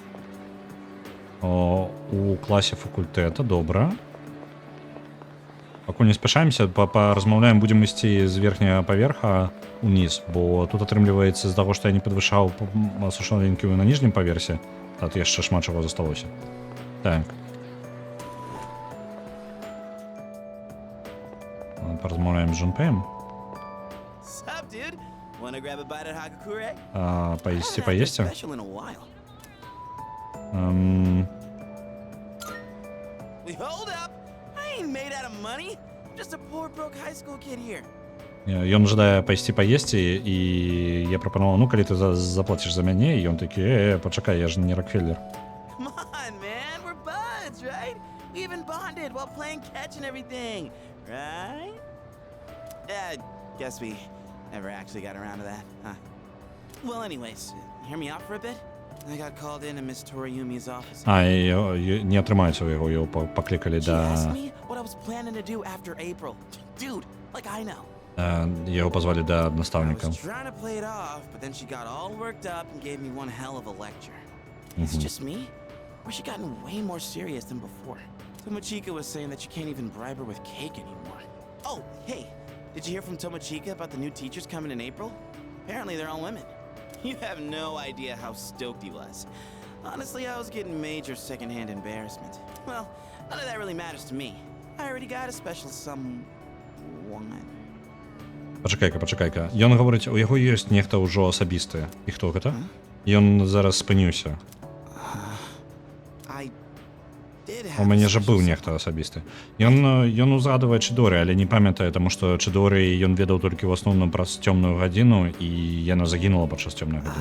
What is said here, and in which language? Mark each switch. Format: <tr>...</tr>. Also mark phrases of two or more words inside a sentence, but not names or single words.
<be>У класе факультэта, добра. Пакуль не спяшаемся, паразмаўляем, будзем ісці з верхняга паверха уніз, бо тут атрымліваецца з таго, што я не падвышаў сошал-лінкі на ніжнім паверсе, тут яшчэ шмат чаго засталося. Так. Паразмаўляем з Джунпеем.</be> <en>Sup, dude? Wanna grab a bite at Hagakure?</en> <be>Поесте?</be> <en>Special in a while. Wait, hold up! I ain't made out of money. I'm just a poor broke high school kid here.</en> <be>Ён жадае поесці, і я прапанаваў, ну, калі ты заплаціш за мяне, і ён такі, пачакай, я ж не Рокфеллер.</be> <en>Come on, man, we're buds, right? We even bonded while playing catch and everything, right? Yeah, guess we never actually got around to that, huh? Well, anyways, hear me out for a bit? I got called in to Miss Toriumi's office.</en> <be>Не атрымаецца ў яго, яго паклікалі</be> <en>She asked me what I was planning to do after April. Dude, like I know.</en> <be>Яго пазвалі да настаўніка.</be> <en>I was trying to play it off, but then she got all worked up and gave me one hell of a lecture. Is it just me? Or she gotten way more serious than before? Tomochika was saying that you can't even bribe her with cake anymore. Oh, hey, did you hear from Tomochika about the new teachers coming in April? Apparently they're all women. You have no idea how stoked he was. Honestly, I was getting major secondhand embarrassment. Well, none of that really matters to me. I already got a special someone.</en> <be>Пачакайка. Ён гаворыць, у яго ёсць нехта ўжо асабісты. І хто гэта? Ён зараз спыніўся. У мяне жа быў нехта асабісты. Ён узгадвае Чидоры, але не памятае, таму што Чидоры ён ведаў толькі ў асноўным праз цёмную гадзіну, і яна загінула падчас цёмнай гадзіны.</be>